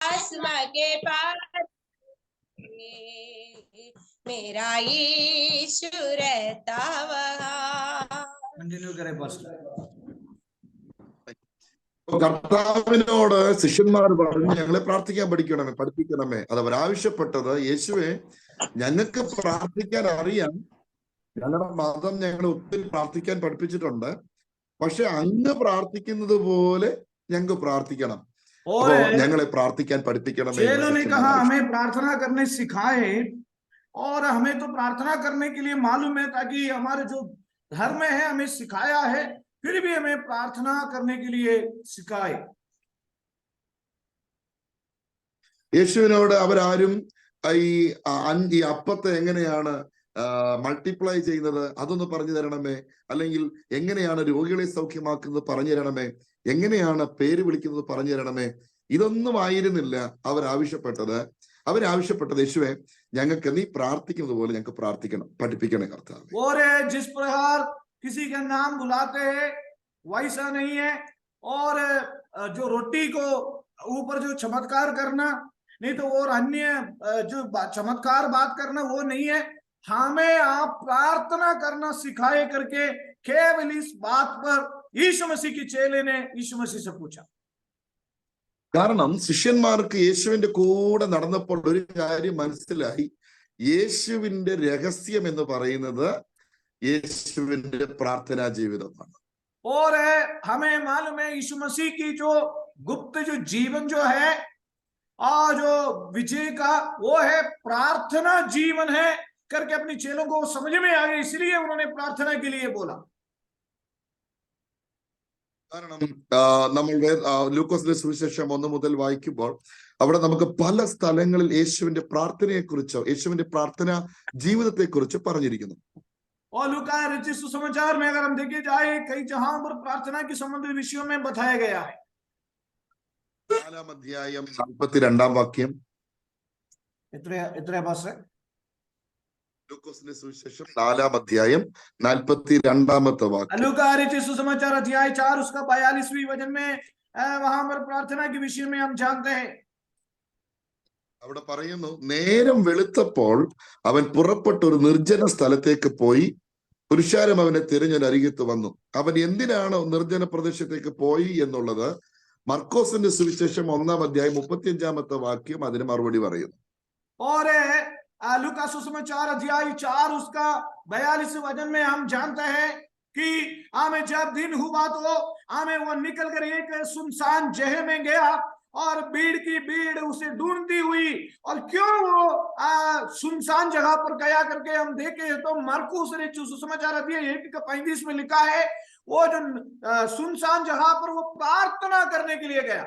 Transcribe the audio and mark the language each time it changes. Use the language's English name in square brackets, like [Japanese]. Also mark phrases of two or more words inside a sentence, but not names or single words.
[Hindi] आसमां के पार मेरा यीशु रहता वहाँ। कंटिन्यू करें पास्टर। [Malayalam] കർത്താവിനോട് ശിഷ്യന്മാർ പറഞ്ഞു, ഞങ്ങളെ പ്രാർത്ഥിക്കാൻ പഠിപ്പിക്കണമേ. അത് അവരാവശ്യപ്പെട്ടത്, യേശുവെ ഞങ്ങൾക്ക് പ്രാർത്ഥിക്കാൻ അറിയാം, ഞങ്ങളുടെ മതം ഞങ്ങളെ ഒത്തിരി പ്രാർത്ഥിക്കാൻ പഠിപ്പിച്ചിട്ടുണ്ട്, പക്ഷെ അങ്ങ് പ്രാർത്ഥിക്കുന്നത് പോലെ ഞങ്ങൾക്ക് പ്രാർത്ഥിക്കണം, ഞങ്ങളെ പ്രാർത്ഥിക്കാൻ പഠിപ്പിക്കണമേ. [Hindi] चेलों ने कहा हमें प्रार्थना करने सिखाए, और हमें तो प्रार्थना करने के लिए मालूम है, ताकि हमारे जो धर्म है हमें सिखाया है, फिर भी हमें प्रार्थना करने के लिए सिखाए। [Malayalam] യേശുവിനോട് അവരാരും ഈ അപ്പത്തെ എങ്ങനെയാണ് മൾട്ടിപ്ലൈ ചെയ്യുന്നത് അതൊന്ന് പറഞ്ഞു തരണമേ, അല്ലെങ്കിൽ എങ്ങനെയാണ് രോഗികളെ സൗഖ്യമാക്കുന്നത് പറഞ്ഞു തരണമേ, എങ്ങനെയാണ് പേര് വിളിക്കുന്നത് പറഞ്ഞു തരണമേ, ഇതൊന്നും ആയിരുന്നില്ല അവരാവശ്യപ്പെട്ടത് യേശുവെ ഞങ്ങൾക്ക് നീ പ്രാർത്ഥിക്കുന്നത് പോലെ ഞങ്ങൾക്ക് പ്രാർത്ഥിക്കണം, പഠിപ്പിക്കണേ കർത്താവേ. [Hindi] और जिस प्रकार किसी का नाम बुलाते हैं वैसा नहीं है, और जो रोटी को ऊपर जो चमत्कार करना नहीं तो और अन्य जो चमत्कार बात करना वो नहीं है, हमें आप प्रार्थना करना सिखाए करके केवल इस बात पर यीशु मसीह की चेले ने यीशु मसीह से पूछा। [Malayalam] കാരണം ശിഷ്യന്മാർക്ക് യേശുവിന്റെ കൂടെ നടന്നപ്പോൾ ഒരു കാര്യം മനസ്സിലായി, യേശുവിന്റെ രഹസ്യം എന്ന് പറയുന്നത് യേശുവിന്റെ പ്രാർത്ഥനാ ജീവിതമാണ്. [Hindi] और हमें मालूम है यीशु मसीह की जो गुप्त जो जीवन जो है और जो विजय का वो है प्रार्थना जीवन है करके अपनी चेलों को समझ में आ गया, इसलिए उन्होंने प्रार्थना के लिए बोला। [Malayalam] കാരണം നമ്മൾ ലൂക്കോസിന്റെ സുവിശേഷം 1 മുതൽ വായിക്കുമ്പോൾ അവിടെ നമുക്ക് പല സ്ഥലങ്ങളിൽ യേശുവിന്റെ പ്രാർത്ഥനയെക്കുറിച്ചോ യേശുവിന്റെ പ്രാർത്ഥന ജീവിതത്തെക്കുറിച്ച് പറഞ്ഞിരിക്കുന്നു. [Hindi] और लूका रचित सुसमाचार में अगर हम देखे जाए कई जहां पर प्रार्थना के संबंधित विषयों में बताया गया है। [Malayalam] 4-ാം അധ്യായം 42-ാം വാക്യം. [Hindi] इतने बस है [Malayalam] ലൂക്കോസിന്റെ സുവിശേഷം 4-ാം അധ്യായം 42-ാമത്തെ വാക്യം. [Hindi] लूका रचित सुसमाचार अध्याय 4 उसका 42वीं वचन में वहां पर प्रार्थना के विषय में हम जानते हैं। [Malayalam] അവിടെ പറയുന്നു, നേരം വെളുത്തപ്പോൾ അവൻ പുറപ്പെട്ട ഒരു നിർജ്ജന സ്ഥലത്തേക്ക് പോയി, പുരുഷാരം അവനെ തിരഞ്ഞൊരു അരികത്ത് വന്നു. അവൻ എന്തിനാണ് നിർജ്ജന പ്രദേശത്തേക്ക് പോയി എന്നുള്ളത് മർക്കോസിന്റെ സുവിശേഷം 1-ാം അധ്യായം 35-ാമത്തെ വാക്യം അതിന് മറുപടി പറയുന്നു. [Hindi] और लूका सुसमाचार अध्याय 4 उसका 42 वचन में हम जानते हैं कि आमे जब दिन हुआ तो आमे वो निकल कर एक सुनसान जगह में गया, और भीड़ की भीड़ उसे ढूंढती हुई। और क्यों वो सुनसान जगह पर गया करके हम देखे तो मरकुस ने सुसमाचार अध्याय 1:35 में लिखा है, वो जो सुनसान जगह पर वो प्रार्थना करने के लिए गया।